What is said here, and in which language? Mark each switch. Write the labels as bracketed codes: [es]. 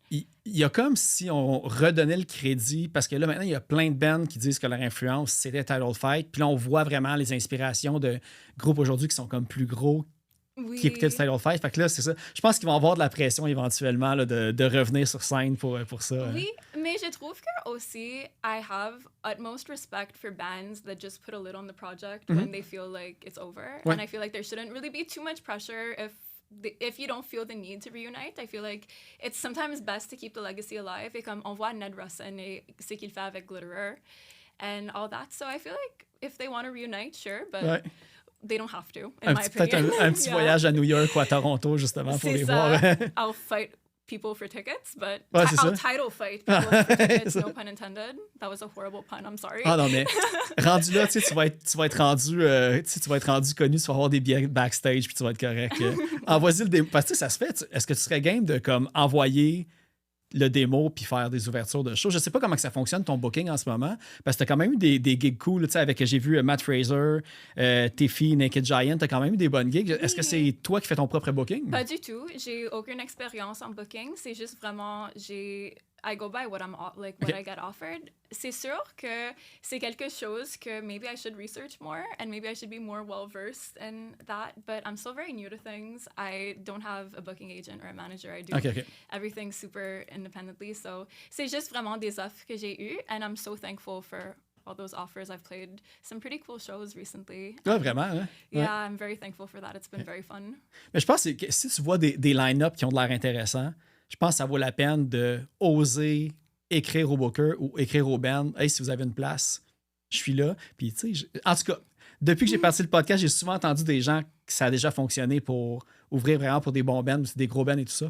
[fr] Il y a comme si on redonnait le crédit, parce que là, maintenant, il y a plein de bands qui disent que leur influence, c'était Title Fight. Puis là, on voit vraiment les inspirations de groupes aujourd'hui qui sont comme plus gros, qui écoutaient du Title Fight. Fait que là, c'est ça. Je pense qu'ils vont avoir de la pression éventuellement là, de revenir sur scène pour ça. Oui, mais je trouve que aussi, [en] I have utmost respect for bands that just put a lid on the project when they feel like it's over. And I feel like there shouldn't really be too much pressure if you don't feel the need to reunite. I feel like it's sometimes best to keep the legacy alive. [fr] Et comme on voit Ned Russin et ce qu'il fait avec Glitterer [en] and all that. So I feel like if they want to reunite, sure, but... They don't have to, in my opinion. [fr] Peut-être un petit voyage à New York ou à Toronto, justement, pour les voir. [en] I'll fight people for tickets, but [fr] Ouais, c'est ça. [en] I'll title fight people for tickets, no pun intended. That was a horrible pun, I'm sorry. [fr] Ah non, mais rendu là, tu sais, tu vas être rendu, tu vas être rendu connu, tu vas avoir des billets backstage, puis tu vas être correct. Envoie-y le démo. Parce que ça se fait. Est-ce que tu serais game de comme envoyer le démo puis faire des ouvertures de show? Je sais pas comment que ça fonctionne ton booking en ce moment, parce que t'as quand même eu des gigs cool, tu sais, avec, j'ai vu Matt Fraser, Tiffy, Naked Giant, t'as quand même eu des bonnes gigs. Est-ce que c'est toi qui fais ton propre booking? Pas du tout. J'ai aucune expérience en booking. C'est juste vraiment, [en] I go by what I get offered. [fr] C'est sûr que c'est quelque chose que [en] maybe I should research more and maybe I should be more well-versed in that, but I'm still very new to things. I don't have a booking agent or a manager. I do everything super independently. [fr] So c'est juste vraiment des offres que j'ai eues [en] and I'm so thankful for all those offers. I've played some pretty cool shows recently. [fr] Ouais, vraiment, hein? [en] Yeah, [fr] Ouais. [en] I'm very thankful for that. It's been very fun. [fr] Mais je pense que si tu vois des line-up qui ont de l'air intéressants, je pense que ça vaut la peine de oser écrire au booker ou écrire au band. Hey, si vous avez une place, je suis là. Puis, tu sais, en tout cas, depuis que j'ai parti le podcast, j'ai souvent entendu des gens que ça a déjà fonctionné pour ouvrir vraiment pour des bons bands, des gros bands et tout ça.